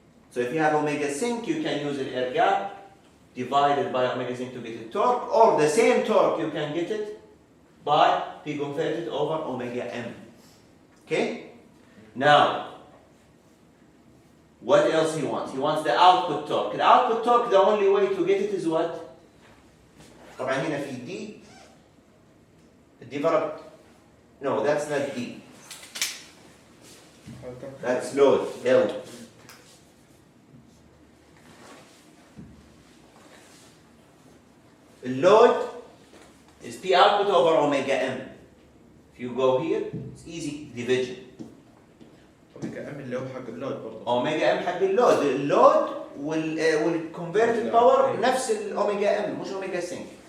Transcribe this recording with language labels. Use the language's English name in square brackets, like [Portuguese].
[English] So if you have omega sink, you can use an air gap divided by omega sink to get a torque, or the same torque you can get it by P converted over omega m. Okay? Now, what else he wants? He wants the output torque. The output torque, the only way to get it is what? [Arabic] طبعا هنا في [English] D developed. No, that's not D. That's load, L. Load is P output over omega m. If you go here, it's easy division. [Arabic] اوميجا ام اللي هو حق اللود برضه. اوميجا ام حق اللود، اللود والكونفرتد باور نفس الاوميجا ام، مش اوميجا سينك.